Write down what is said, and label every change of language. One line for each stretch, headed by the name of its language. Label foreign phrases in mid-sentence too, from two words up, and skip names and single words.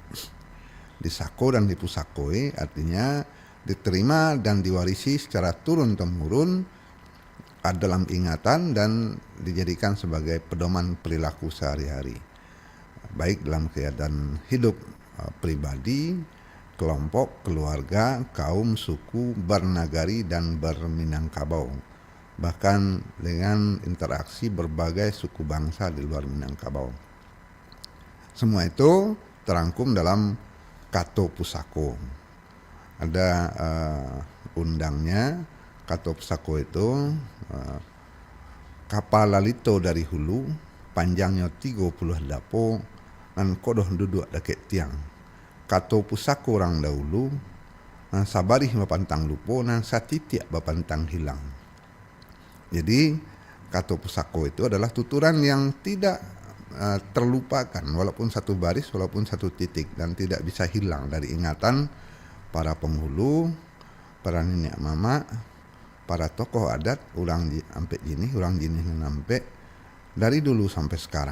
Indonesian: Disako dan dipusakoi artinya diterima dan diwarisi secara turun-temurun dalam ingatan dan dijadikan sebagai pedoman perilaku sehari-hari, baik dalam keadaan hidup pribadi, kelompok, keluarga, kaum, suku, bernagari, dan berminangkabau, bahkan dengan interaksi berbagai suku bangsa di luar Minangkabau. Semua itu terangkum dalam Kato Pusako. Ada undangnya.
Minangkabau: Kato Pusako itu kapal lalito dari hulu, panjangnya 30 dapo, dan kodoh duduk dekat tiang. Kato Pusako orang dahulu, dan sabarih bapantang lupo, dan satitiak bapantang hilang.
Indonesian: Jadi Kato Pusako itu adalah tuturan yang tidak terlupakan, walaupun satu baris, walaupun satu titik, dan tidak bisa hilang dari ingatan para penghulu, para nenek mama, para tokoh adat, ulang ampe ini, ulang jenis ampe dari dulu sampai sekarang.